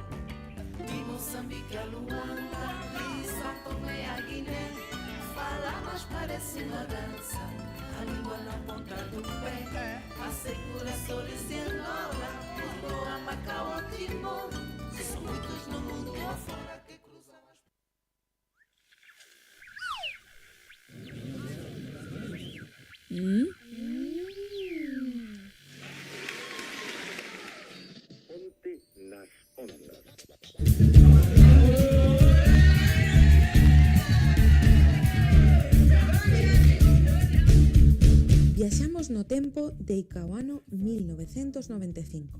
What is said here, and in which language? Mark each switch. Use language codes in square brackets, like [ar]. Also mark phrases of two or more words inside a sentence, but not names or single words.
[pt] De Moçambique a Luanda, de São Tomé a Guiné, fala mas parece uma dança, a língua na ponta do pé, assegura Açores e Angola, Lisboa, Macau ou Timor. São muitos no mundo afora que cruzam as [gl] Ponte nas ondas. Viaxamos no tempo deica o ano 1995.